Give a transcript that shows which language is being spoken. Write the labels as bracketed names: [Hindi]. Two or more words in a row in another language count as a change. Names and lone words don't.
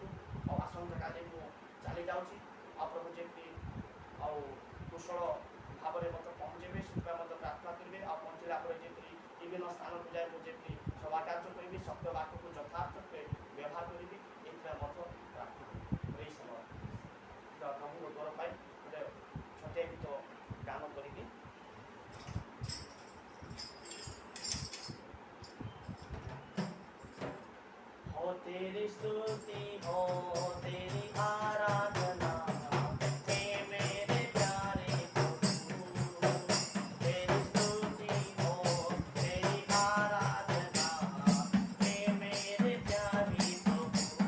[Odia] ଆଉ ଆସନ୍ତାକାଲି ମୁଁ ଚାଲି ଯାଉଛି ଆଉ ପ୍ରଭୁ ଯେମିତି ଆଉ କୁଶଳ ଭାବରେ ମୋତେ ପହଞ୍ଚାଇବେ ସେଥିପାଇଁ ମୋତେ ପ୍ରାର୍ଥନା କରିବେ ଆଉ ପହଞ୍ଚିଲା ପରେ ଯେପରି ବିଭିନ୍ନ ସ୍ଥାନକୁ ଯାଇ ମୁଁ ଯେପରି ସଭା କାର୍ଯ୍ୟ କରିବି ସତ୍ୟ ବାକ୍ୟକୁ ଯଥାର୍ଥ ବ୍ୟବହାର କରିବି ଏଥିପାଇଁ ମଧ୍ୟ ପ୍ରାର୍ଥନା ଏହି ସମୟ ପ୍ରଭୁଙ୍କ ଦ୍ୱାର ପାଇଁ ଗୋଟେ ଛୋଟିଆ ଗୀତ ଗାନ କରିବି [Hindi] हो तेरी स्तुति हो तेरी आराधना हे मेरे प्यारे प्रभु तेरी स्तुति हो तेरी आराधना हे मेरे प्यारे प्रभु